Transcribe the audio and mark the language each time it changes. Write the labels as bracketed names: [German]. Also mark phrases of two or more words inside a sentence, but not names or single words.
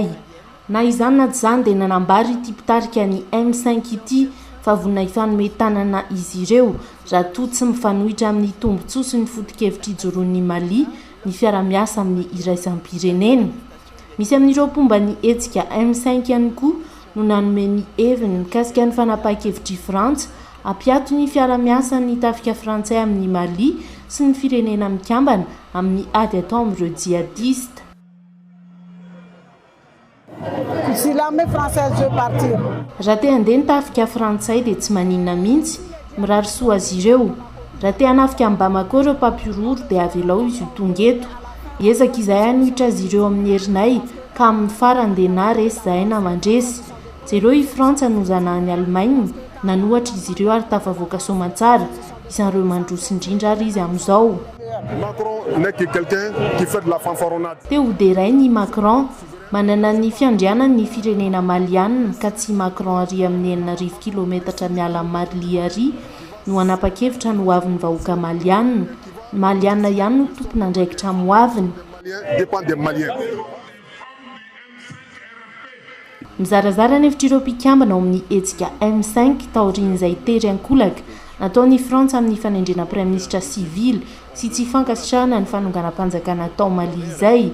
[Malagasy] Na izany na tsy izany dia nanambary ity pitarika ny M5 ity fa vonina ifanometanana izy ireo raha toa tsy mifanohitra amin'ny tombontsoa sy ny foto-kevitra ijoroan'ny Mali ny fiara-miasa amin'ny iraisam-pirenena. Misy amin'ireo mpomba ny hetsika M5 ihany koa no nanome ny heviny mikasika ny fanapahan-kevitry Frantsa hampiato ny fiara-miasa ny tafika frantsay amin'ny Mali sy ny firenena mikambana amin'ny ady atao amin'ireo jihadiste. [French] Si l'armée française veut partir. [Malagasy] Raha te handeha ny tafika frantsay dia tsy maninona mihitsy mirary soa azy ireo. Raha te hanafika amin'ny Bamako ireo mpampirory dia avelao izy ho tonga eto. Ezaka izay hanohitra azy ireo amin'ny herinay ka amin'ny farany dia na resy zahay na mandresy. Jereo i Frantsa nozana ny Allemagne nanohatra izy ireo ary tafavoaka soamantsara isan'ireo mandroso indrindra ary izy amin'izao. [French] Macron n'est que quelqu'un qui fait de la fanfaronnade. [Malagasy] Teo deray ny Macron manana ny fiandrianany ny firenena malianina ka tsy Macron ary amin'ny 9 kilometatra miala amin'ny Marly ary no hanapa-kevitra no hoavin'ny vahoaka malianina. Malianina ihany no tompona andraikitra moaviny. Mizarazara ny hevitrireo mpikambana ao amin'ny hetsika M5 taorian'izay tery ankolaka nataony Frantsa amin'ny fanendrena praiminisitra sivily sy tsy fankasitrahana ny fanonganam-panjakana tao Mali izay.